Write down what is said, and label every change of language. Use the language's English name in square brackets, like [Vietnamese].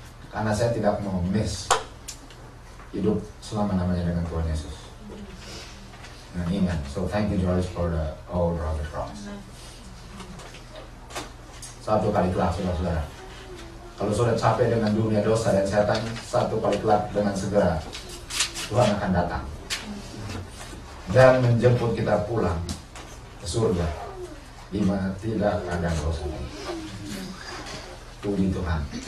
[Indonesian] Karena saya tidak mau miss hidup selama-lamanya dengan Tuhan Yesus. Nah, iman. [English] So thank you George for the old rugged cross. [Indonesian] Satu kali kelak, saudara-saudara. Kalau sudah capek dengan dunia dosa dan setan, satu kali kelak dengan segera Tuhan akan datang dan menjemput kita pulang ke surga di mana tidak ada dosa. Puji Tuhan.